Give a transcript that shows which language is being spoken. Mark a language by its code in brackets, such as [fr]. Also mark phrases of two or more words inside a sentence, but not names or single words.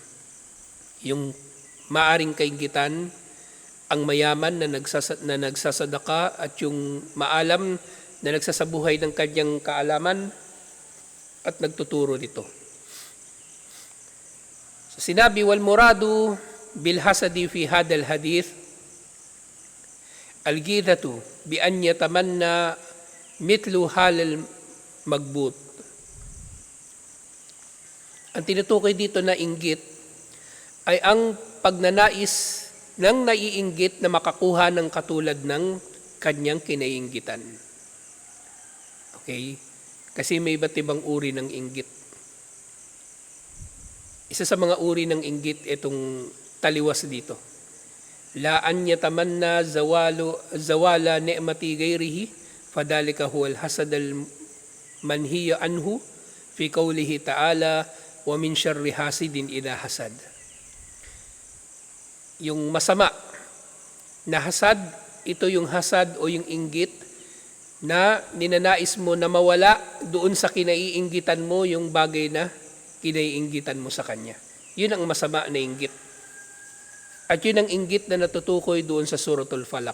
[tl] Yung maaring kainggitan ang mayaman na nagsasadaka at yung maalam na nagsasabuhay ng kanyang kaalaman at nagtuturo nito. So, sinabi, [ar] والمراد بالحسد في هذا الحديث الغبطة بأن يتمنى مثل حال المغبوط. [tl] Ang tinutukoy dito na inggit ay ang pagnanais ng naiinggit na makakuha ng katulad ng kanyang kinaiinggitan. Okay? Kasi may iba't ibang uri ng inggit. Isa sa mga uri ng inggit itong taliwas dito. [ar] لا أن يتمنى زوال نعمة غيره فذلك هو الحسد المنهي عنه في قوله تعالى ومن شر حاسد إذا حسد. [tl] Yung masama na hasad, ito yung hasad o yung inggit na ninanais mo na mawala doon sa kinaiinggitan mo yung bagay na kinaiinggitan mo sa kanya. Yun ang masama na inggit. At yun ang inggit na natutukoy doon sa Suratul Falaq.